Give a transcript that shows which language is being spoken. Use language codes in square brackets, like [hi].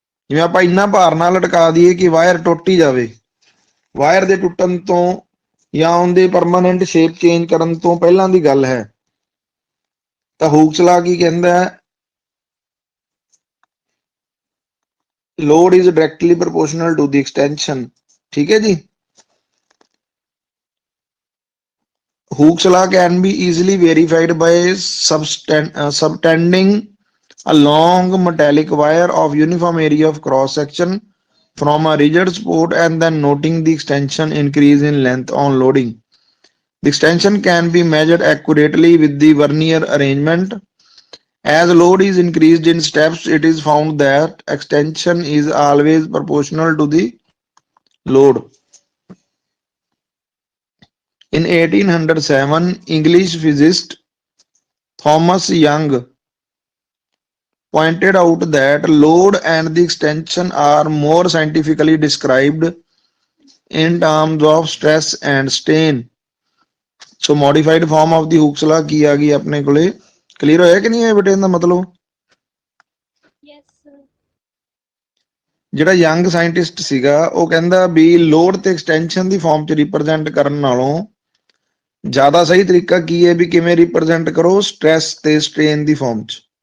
[pa] ਜਿਵੇਂ ਆਪਾਂ ਇੰਨਾ ਭਾਰ ਨਾਲ ਲਟਕਾ ਦਈਏ ਕਿ ਵਾਇਰ ਟੁੱਟ ਹੀ ਜਾਵੇ, ਵਾਇਰ ਦੇ ਟੁੱਟਣ ਤੋਂ ਜਾਂ ਉਹਦੇ ਪਰਮਾਨੈਂਟ ਸ਼ੇਪ ਚੇਂਜ ਕਰਨ ਤੋਂ ਪਹਿਲਾਂ ਦੀ ਗੱਲ ਹੈ ਤਾਂ ਹੂਕਸ ਲਾ ਕੀ ਕਹਿੰਦਾ ਹੈ, [en] Load is directly proportional to the extension. [pa] ਠੀਕ ਹੈ ਜੀ। [en] Hooke's law can be easily verified by subtending a long metallic wire of uniform area of cross section from a rigid support and then noting the extension increase in length on loading. The extension can be measured accurately with the vernier arrangement. As load is increased in steps, it is found that extension is always proportional to the load. In 1807, English physicist Thomas Young pointed out that load and the extension are more scientifically described in terms of stress and strain. So modified form of the Hooke's law [pa] ਕੀ ਆ ਗਈ ਆਪਣੇ ਕੋਲੇ? Clear ਹੋਇਆ ਕਿ ਨਹੀਂ ਹੈ ਬੇਟੇ ਇਹਦਾ ਮਤਲਬ? ਜਿਹੜਾ ਯੰਗ ਸਾਇੰਟਿਸਟ ਸੀਗਾ ਉਹ ਕਹਿੰਦਾ ਵੀ ਲੋਡ ਤੇ ਐਕਸਟੈਂਸ਼ਨ ਦੀ ਫਾਰਮ 'ਚ ਰਿਪਰੈਜ਼ੈਂਟ ਕਰਨ ਨਾਲੋਂ ਜ਼ਿਆਦਾ ਸਹੀ ਤਰੀਕਾ ਕੀ ਹੈ ਵੀ ਕਿਵੇਂ ਰਿਪਰੈਜ਼ੈਂਟ ਕਰੋ, ਸਟ੍ਰੈਸ ਤੇ ਸਟ੍ਰੇਨ ਦੀ ਫਾਰਮ 'ਚ।